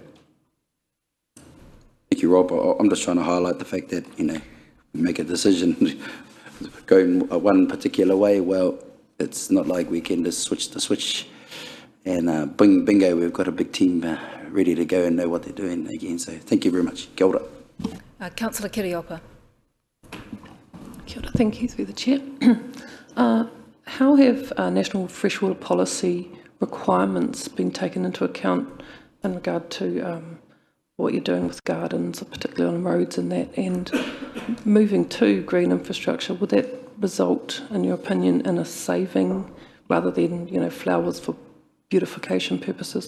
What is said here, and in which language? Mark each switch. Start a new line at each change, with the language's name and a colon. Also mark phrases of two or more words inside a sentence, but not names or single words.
English: Thank you, Rob. I'm just trying to highlight the fact that, we make a decision going one particular way. Well, it's not like we can just switch the switch and bingo, we've got a big team ready to go and know what they're doing again. So thank you very much.
Māori: Kia ora.
English: Councillor Kiriopa.
Māori: Kia ora.
English: Thank you, through the chair. How have national freshwater policy requirements been taken into account in regard to what you're doing with gardens, particularly on roads and that, and moving to green infrastructure? Would that result, in your opinion, in a saving rather than, flowers for beautification purposes?